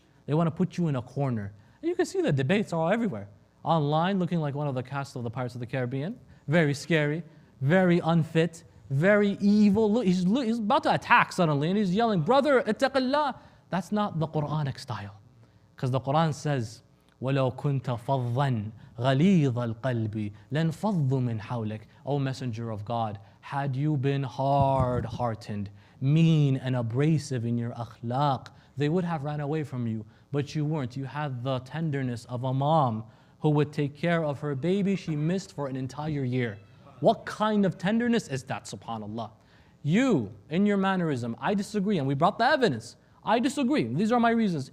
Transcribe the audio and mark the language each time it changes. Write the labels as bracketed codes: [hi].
[en] They want to put you in a corner. And you can see the debates are all everywhere. Online, looking like one of the cast of the Pirates of the Caribbean. Very scary, very unfit, very evil. Look, he's about to attack suddenly and he's yelling, brother, ittaqillah. That's not the Quranic style. Because the Quran says, [ar] وَلَوْ كُنْتَ فَضًّا غَلِيظَ الْقَلْبِ لَنْفَضُّ مِنْ حَوْلِكَ. [en] O Messenger of God, had you been hard-hearted, mean and abrasive in your akhlaq, they would have ran away from you. But you weren't. You had the tenderness of a mom who would take care of her baby she missed for an entire year. What kind of tenderness is that, subhanAllah? You, in your mannerism, I disagree, and we brought the evidence. I disagree. These are my reasons.